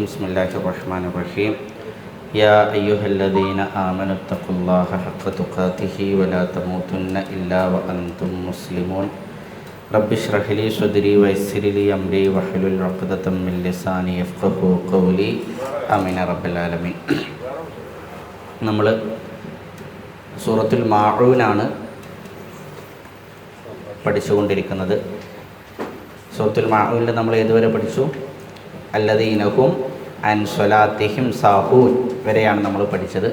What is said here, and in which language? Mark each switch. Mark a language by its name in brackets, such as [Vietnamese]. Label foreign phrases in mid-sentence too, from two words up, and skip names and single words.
[Arabic] بسم الله الرحمن الرحيم. يا أيها الذين آمنوا اتقوا الله حق تقاته ولا تموتن إلا وأنتم مسلمون. رب اشرح لي صدري ويسر لي أمري واحلل عقدة من لساني يفقهوا قولي. آمين رب العالمين. [Malayalam] നമ്മൾ സൂറത്തുൽ മാഊനാണ് പഠിച്ചുകൊണ്ടിരിക്കുന്നത്. സൂറത്തുൽ മാഊനിൽ നമ്മൾ ഏതുവരെ പഠിച്ചു? [Arabic] الذين هم عن صلاتهم ساهون [Malayalam] വരെയാണ് നമ്മൾ പഠിച്ചത്.